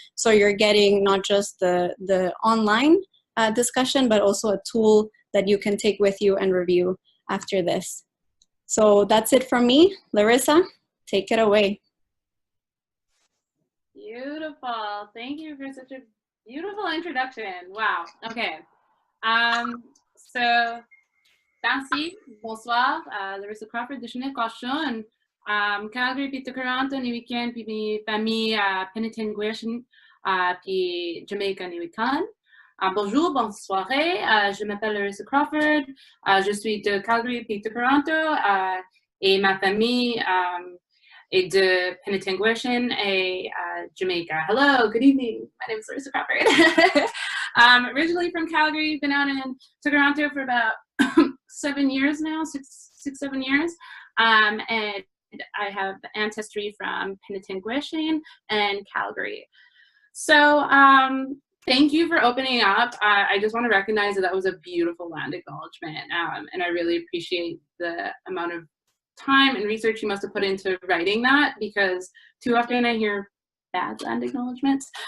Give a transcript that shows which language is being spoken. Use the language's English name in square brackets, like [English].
[English] So you're getting not just the online discussion, but also a tool that you can take with you and review after this. So that's it from me. Larissa, take it away. Beautiful. Thank you for such a beautiful introduction. Wow. Okay. [French] So merci, bonsoir, Larissa Crawford de Changemakers, Calgary, puis Toronto, ni weekend, puis mes familles Penetangwishn, puis Jamaica, ni weekend. Bonjour, bonne soirée, je m'appelle Larissa Crawford, je suis de Calgary, puis Toronto, et ma famille est de Penetangwishn et Jamaica. [English] Hello, good evening, my name is Larissa Crawford. Originally from Calgary, been out in Toronto for about 7 years now, six, 7 years, and I have ancestry from Penetangwishn and Calgary. So thank you for opening up. I just want to recognize that was a beautiful land acknowledgement, and I really appreciate the amount of time and research you must have put into writing that, because too often I hear bad land acknowledgements.